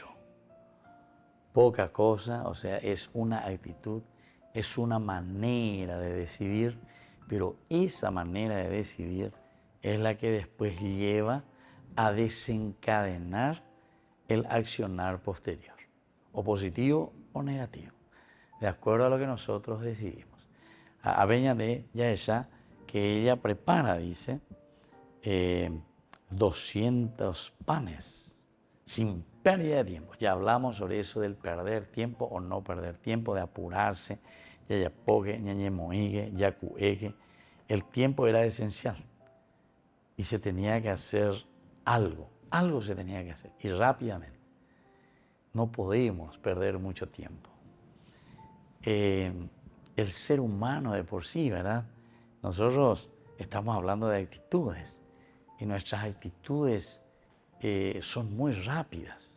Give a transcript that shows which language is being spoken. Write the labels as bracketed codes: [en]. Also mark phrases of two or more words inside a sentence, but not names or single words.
[es] Poca cosa, o sea, es una actitud, es una manera de decidir, pero esa manera de decidir es la que después lleva a desencadenar el accionar posterior, o positivo o negativo, de acuerdo a lo que nosotros decidimos. A Beña de Yaesha, que ella prepara, dice, 200 panes sin pérdida de tiempo. Ya hablamos sobre eso del perder tiempo o no perder tiempo, de apurarse, [gn] yayapogue, ñañemoigue, yacuegue. [es] El tiempo era esencial y se tenía que hacer algo se tenía que hacer y rápidamente. No podemos perder mucho tiempo. El ser humano de por sí, ¿verdad? Nosotros estamos hablando de actitudes y nuestras actitudes son muy rápidas.